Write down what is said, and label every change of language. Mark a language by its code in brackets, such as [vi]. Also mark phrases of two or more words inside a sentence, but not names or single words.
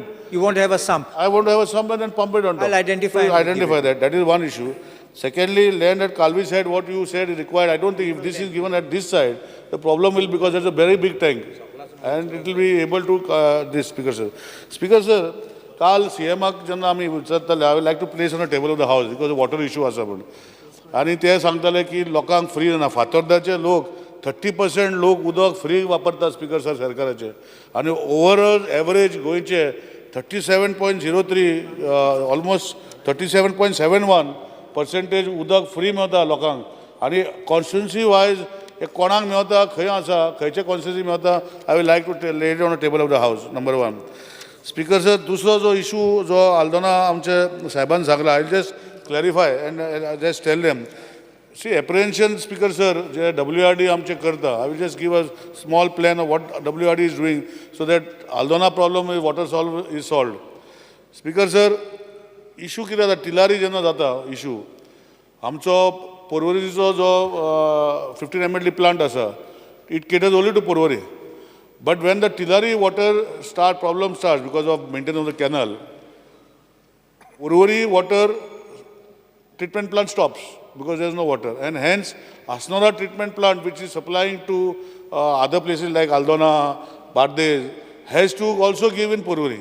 [en] You won't have a sump. I want to have a sump and then pump it on top. I'll identify. So identify that. That is one issue. Secondly, land at Kalvi side, what you said is required. I don't think if this is given at this side, the problem will, because there's a very big tank. And it will be able to, this, Speaker sir. Speaker sir, [kok] Kal CMAक जेन्ना आमी विचारताले, [en] I would like to place on the table of the house because the water issue [kok] आसा पण. आणि ते सांगताले की लोकांक फ्री ना, फातोर्डाचे लोक 30% लोक उदक फ्री वापरतात, [en] Speaker sir, [kok] सरकाराचे. आणि [en] overall average [kok] गोंयचे 37.03 ऑलमोस्ट 37.71% उदक फ्री मेवता लोकांक. आणि [en] constituency wise [kok] कोणाक मेवता, खंय आसा, खंयचे कॉन्स्टिट्युन्सी मेवता, [en] I will like to lay it on the table of the house. Number one. Speaker sir, [kok] दुसरो जो इशू जो आल्दोना आमचे साहेबान सांगला, [en] I just clarify and just tell them. See, apprehension, Speaker sir, [kok] WRD आमचे करता. [en] I will just give a small plan of what WRD is doing so that Aldona problem with water is solved. Speaker sir, [kok] issue कितें जाता, तिलारी जेन्ना जाता issue, आमचो पर्वरीचो जो 15 MLD plant आसा, [en] it caters only to Porvorim. But when the Tilari water problem starts because of maintenance of the canal, Porvorim water treatment plant stops because there is no water, and hence Asnora treatment plant, which is supplying to other places like Aldona, Bardes, has to also give in Porvorim.